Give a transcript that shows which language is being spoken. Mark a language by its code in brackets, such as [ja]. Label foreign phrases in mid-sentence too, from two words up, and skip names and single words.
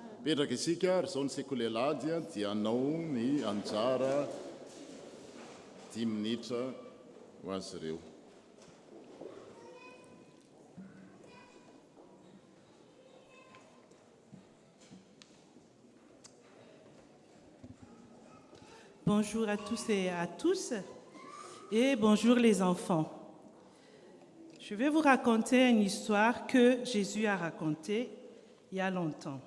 [mg] Mipetraka isika ary izao ny seiko lehilahy dia hanao ny anjara 10 minitra ho azy ireo. [fr] Bonjour à tous et bonjour les enfants. Je vais vous raconter une histoire que Jésus a racontée il y a longtemps.